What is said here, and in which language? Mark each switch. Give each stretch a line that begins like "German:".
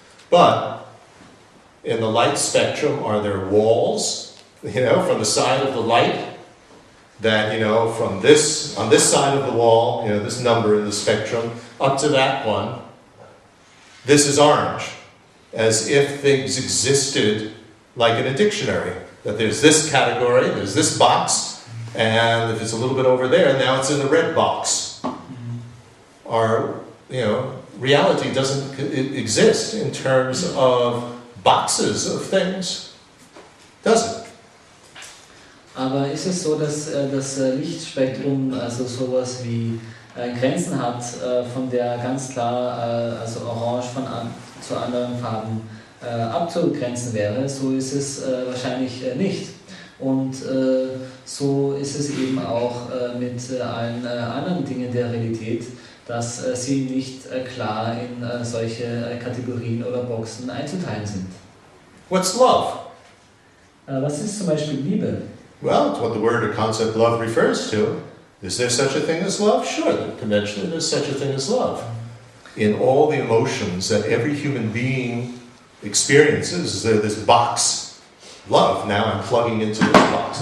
English: But in the light spectrum, are there walls, from the side of the light that, from this, on this side of the wall, this number in the spectrum, up to that one, this is orange, as if things existed like in a dictionary, that there's this category, there's this box, and if it's a little bit over there, now it's in the red box. Our, reality doesn't exist in terms of boxes of things, does it?
German: Aber ist es so, dass das Lichtspektrum also sowas wie Grenzen hat, von der ganz klar also Orange zu anderen Farben abzugrenzen wäre? So ist es wahrscheinlich nicht. Und so ist es eben auch mit allen anderen Dingen der Realität, dass sie nicht klar in solche Kategorien oder Boxen einzuteilen sind.
English: What's love?
German: Was ist zum Beispiel Liebe?
English: Well, it's what the word or concept love refers to. Is there such a thing as love? Sure, conventionally there's such a thing as love. In all the emotions that every human being experiences, there's this box, love. Now I'm plugging into this box.